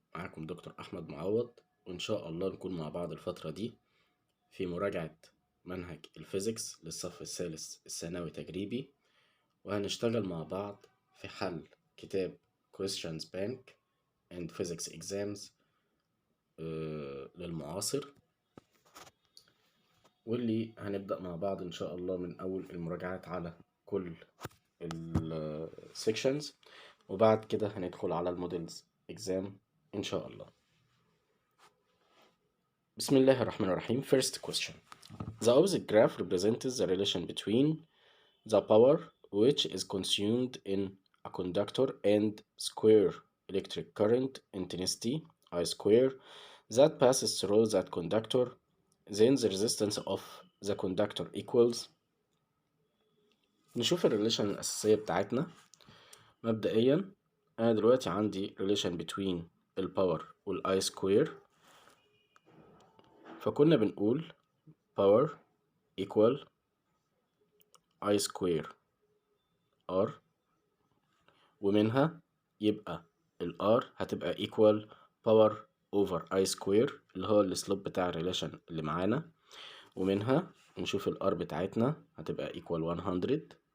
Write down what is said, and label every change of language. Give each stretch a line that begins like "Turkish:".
Arabic: معكم دكتور أحمد معوض، وإن شاء الله نكون مع بعض الفترة دي في مراجعة منهج الفيزيكس للصف الثالث الثانوي تجريبي، وهنشتغل مع بعض في حل كتاب Questions Bank and Physics Exams للمعاصر، واللي هنبدأ مع بعض إن شاء الله من أول المراجعات على كل السيكشنز، وبعد كده هندخل على المودلز اكزام ان شاء الله. بسم الله الرحمن الرحيم.
English: First question. The opposite graph represents the relation between the power which is consumed in a conductor and square electric current intensity I square that passes through that conductor. Then the resistance of the conductor equals.
Arabic: نشوف الريليشن الأساسية بتاعتنا. مبدئيا أنا دلوقتي عندي
English: relation between
Arabic: الباور والاي سكوير، فكنا بنقول
English: power equal I square R،
Arabic: ومنها يبقى ال R هتبقى
English: equal power over I square
Arabic: اللي هو السلوب بتاع الريليشن اللي معانا، ومنها نشوف ال R بتاعتنا هتبقى
English: equal 100.